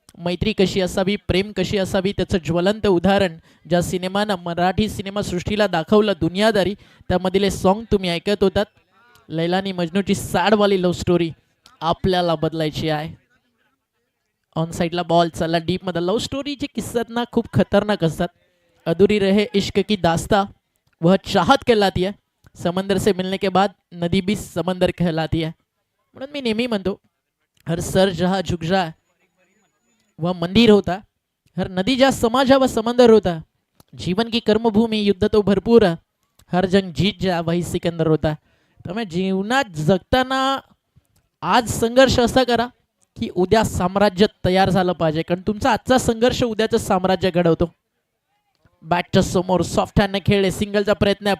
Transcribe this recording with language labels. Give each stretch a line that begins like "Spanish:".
Marathi: मैत्री कशी असावी प्रेम कशी असावी त्याचं ज्वलंत उदाहरण ज्या सिनेमानं मराठी सिनेमासृष्टीला दाखवलं दुनियादारी त्यामधील सॉन्ग तुम्ही ऐकत होतात. लैला आणि मजनूची सॅडवाली लव्ह स्टोरी आपल्याला बदलायची आहे. ऑन साइडला बॉल चालला डीप मध्ये. लव्ह स्टोरीचे किस्सात ना खूप खतरनाक असतात.
Hindi: अधूरी रहे इश्क की दास्ता वह चाहत कहलाती है. समंदर से मिलने के बाद नदी भी समंदर कहलाती है.
Marathi: म्हणून मी नेहमी म्हणतो
Hindi: हर सर जहा झुक जाए वह मंदिर होता. हर नदी जहाँ समा जा वह समंदर होता. जीवन की कर्मभूमी युद्ध तो भरपूर है. हर जंग जीत जा वही सिकंदर होता.
Marathi: त्यामुळे जीवनात जगताना आज संघर्ष असा करा की उद्या साम्राज्य तयार झालं पाहिजे. कारण तुमचा आजचा संघर्ष उद्याचं साम्राज्य घडवतो. बॅटच्या समोर सॉफ्ट हँडने खेळले. सिंगलचा प्रयत्न आहे.